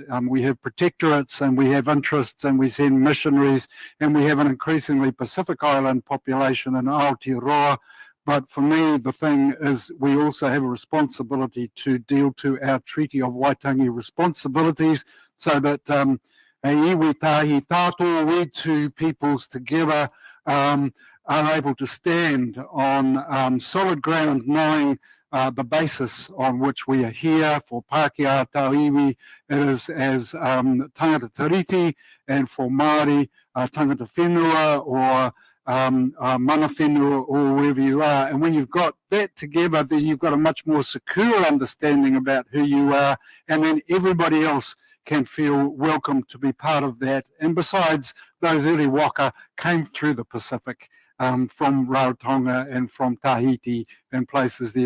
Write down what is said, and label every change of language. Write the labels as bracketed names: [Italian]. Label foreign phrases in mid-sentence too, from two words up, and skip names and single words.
[English] We have protectorates and we have interests and we send missionaries, and we have an increasingly Pacific Island population in Aotearoa. But for me, the thing is we also have a responsibility to deal to our Treaty of Waitangi responsibilities, so that [Māori] iwi tahi tātou, [English] we two peoples together are able to stand on solid ground, knowing the basis on which we are here. For [Māori] Pākehā Tauiwi, [English] it is as [Māori] tangata tiriti, [English] and for Māori, [Māori] tangata whenua, [English] or [Māori] mana whenua, [English] or wherever you are. And when you've got that together, then you've got a much more secure understanding about who you are, and then everybody else can feel welcome to be part of that. And besides, those early waka came through the Pacific, from Rarotonga and from Tahiti and places there.